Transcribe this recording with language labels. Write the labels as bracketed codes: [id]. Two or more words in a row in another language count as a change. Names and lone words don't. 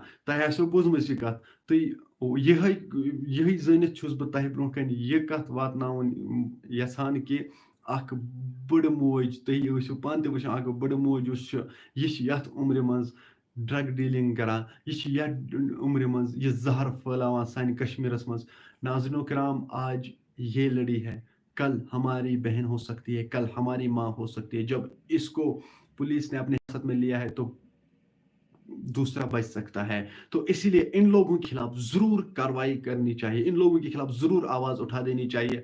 [ks] تۄہہِ آسیو بوٗزمٕژ یہِ کتھ، تہٕ یِہے زٲنِتھ چھُس بہٕ تۄہہِ برونٛہہ کَنہِ یہِ کتھ واتناوُن یژھان کہِ اکھ بٔڑ موج، تُہۍ ٲسِو پانہٕ تہِ وٕچھان، اکھ بٔڑ موج یُس چھُ، یہِ چھِ یتھ عمرِ منٛز [en] drug dealing [ks] کران، یہ یتھ عمرِ منٛز یہ زہر پھیلاوان سانہِ کشمیرس منٛز۔ [ur] ناظرین کرام، آج یہ لڑی ہے، کل ہماری بہن ہو سکتی ہے، کل ہماری ماں ہو سکتی ہے۔ جب اس کو پولیس نے اپنے حراست میں لیا ہے تو دوسرا بچ سکتا ہے۔ تو اسی لیے ان لوگوں کے خلاف ضرور کارروائی کرنی چاہیے، ان لوگوں کے خلاف ضرور آواز اٹھا دینی چاہیے۔